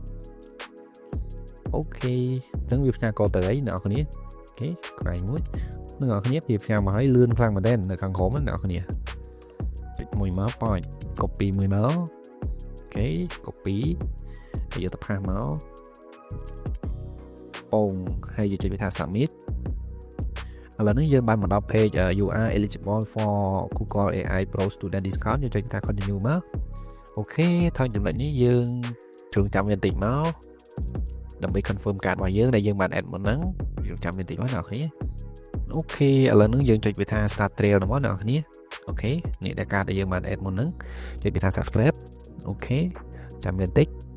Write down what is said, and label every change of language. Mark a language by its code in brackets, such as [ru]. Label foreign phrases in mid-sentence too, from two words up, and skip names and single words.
[km] អូខេអញ្ចឹងវាផ្ញើកូដទៅអីអ្នកគ្នាអូខេក្បែរមួយនឹងអ្នកគ្នាវាផ្ញើមកឲ្យលឿនខ្លាំងមែនទែននៅខាងក្រោមហ្នឹងអ្នកគ្នាចុចមួយមក [en] point copy [km] មួយមកអូខេ copy ហើយយកទៅផាសមក ពងហើយយកចុចវាថា submit ឥឡូវនេះយើងបានមកដល់ [en] page you are eligible for Google AI Pro Student Discount [km] យើងចុចថា continue មកអូខេថយចំណុចនេះយើងជ្រុងចាំវាបន្តិចមកដើម្បី confirm កាតរបស់យើងដែលយើងបាន add មុនហ្នឹងយើងចាំវាបន្តិចមកអ្នកគ្នាអូខេឥឡូវហ្នឹងយើងចុចវាថា [en] start trail [km] ហ្នឹងមកអ្នកគ្នាអូខេនេះដែលកាតដែលយើងបាន add មុនហ្នឹងចុចវាថា subscribe អូខេចាំវាបន្តិចឥ